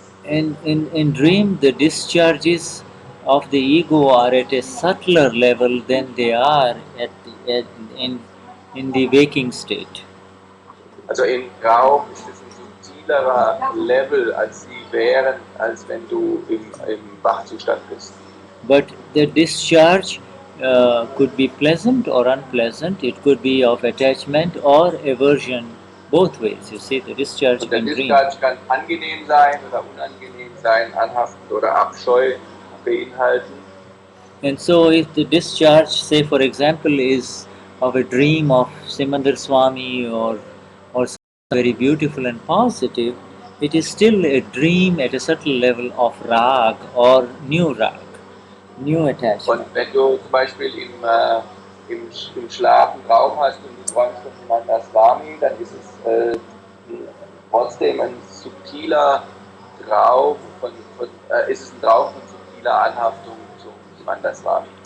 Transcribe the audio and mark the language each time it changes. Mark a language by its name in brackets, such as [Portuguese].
[English] In dream, the discharges of the ego are at a subtler level than they are in the waking state. [German] Also im Traum ist es ein subtilerer Level, als sie wären, als wenn du im Wachzustand bist. [English] But the discharge could be pleasant or unpleasant. It could be of attachment or aversion, both ways. You see, the discharge [German] Und der [English] in dream. [German] Discharge kann angenehm sein oder unangenehm sein, anhaftend oder Abscheu beinhalten. [English] And so if the discharge, say for example, is of a dream of Simandar Swami or something very beautiful and positive, it is still a dream at a subtle level of rag or new attachment. [German] Und wenn du zum Beispiel im Schlaf einen Traum hast und du träumst von Simandar Swami, dann ist es trotzdem ein subtiler Traum ist es ein Traum von subtiler Anhaftung zu Simandar Swami.